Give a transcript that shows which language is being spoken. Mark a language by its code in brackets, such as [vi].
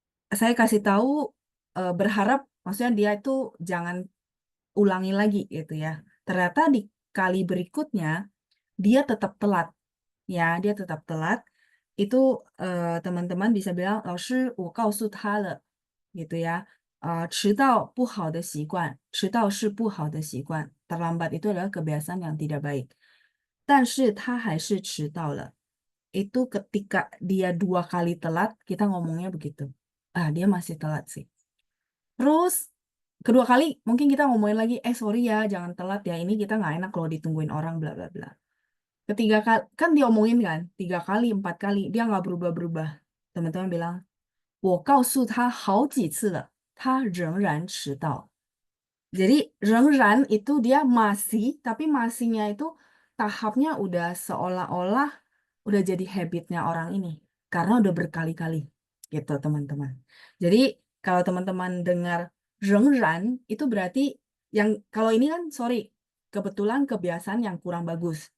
[id] Saya kasih tahu berharap, maksudnya dia itu jangan ulangi lagi gitu ya. Ternyata di kali berikutnya dia tetap telat, ya dia tetap telat. Itu teman-teman bisa bilang, [zh] 老师我告诉他了 [id] gitu ya. [zh] 迟到不好的习惯，迟到是不好的习惯。 [id] Terlambat itu adalah kebiasaan yang tidak baik. [zh] 但是他还是迟到了。 [id] Itu ketika dia 2 kali telat, kita ngomongnya begitu. Dia masih telat sih. Terus kedua kali mungkin kita ngomongin lagi, sorry ya, jangan telat ya. Ini kita nggak enak kalau ditungguin orang, bla bla bla. Ketiga kali kan diomongin kan, 3 kali, 4 kali dia nggak berubah-berubah. Teman-teman bilang, [zh] 我告诉他好几次了，他仍然迟到。 [id] Jadi rengran itu dia masih, tapi masihnya itu tahapnya udah seolah-olah udah jadi habitnya orang ini. Karena udah berkali-kali gitu teman-teman. Jadi kalau teman-teman dengar rengran itu berarti yang kalau ini kan sorry, kebetulan kebiasaan yang kurang bagus.